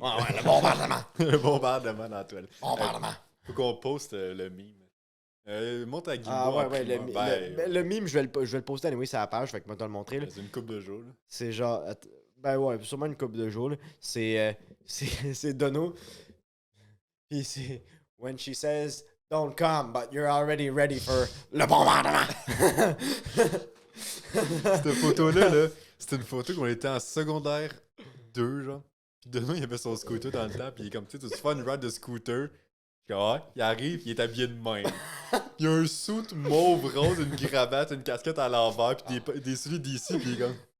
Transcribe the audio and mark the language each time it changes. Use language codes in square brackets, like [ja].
[fr] Ouais, le bombardement. Le bombardement dans la toile. Bombardement. Faut qu'on poste le meme. Monte à Guilbault. Ah ouais, en ouais, primeur. le meme, je vais le poster anyway sur la page, fait que moi, te le montrer. Là. C'est une coupe de jours. Là. C'est genre. Ben ouais, sûrement une couple de jours. Là. C'est Dono. Puis c'est. [en] When she says, don't come, but you're already ready for [fr] le bombardement. Cette photo-là, là, c'était une photo qu'on était en secondaire 2, genre. Puis Denis, il avait son scooter dans le temps, puis il est comme, tu sais, tu fais une ride de scooter. Puis ouais, il arrive, il est habillé de même. Il a un suit mauve rose, une cravate, une casquette à l'envers, puis des souliers d'ici, puis il est comme.